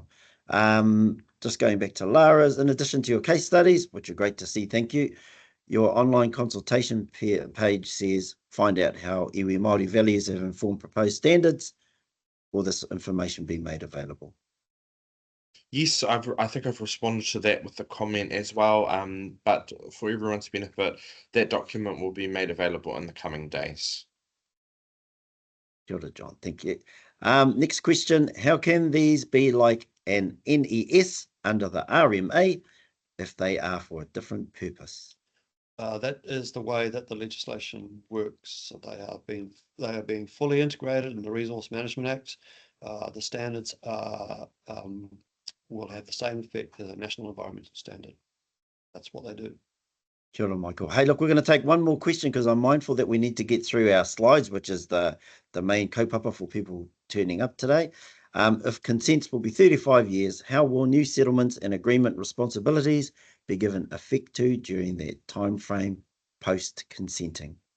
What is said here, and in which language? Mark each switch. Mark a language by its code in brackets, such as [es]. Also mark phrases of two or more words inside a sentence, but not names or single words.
[en] Just going back to Lara's, in addition to your case studies, which are great to see, thank you, your online consultation page says, find out how [mi] iwi Māori [en] values have informed proposed standards. Will this information be made available? Yes, I think I've responded to that with the comment as well. But for everyone's benefit, that document will be made available in the coming days. [mi] Kia ora, [en] John. Thank you. Next question, how can these be like an NES under the RMA if they are for a different purpose? That is the way that the legislation works. So they are being fully integrated in the Resource Management Act. The standards will have the same effect as a national environmental standard. That's what they do. [mi] Kia ora, Michael. [en] Hey, look, we're going to take one more question because I'm mindful that we need to get through our slides, which is the main kaupapa for people turning up today. If consents will be 35 years, how will new settlements and agreement responsibilities be given effect to during that time frame post-consenting?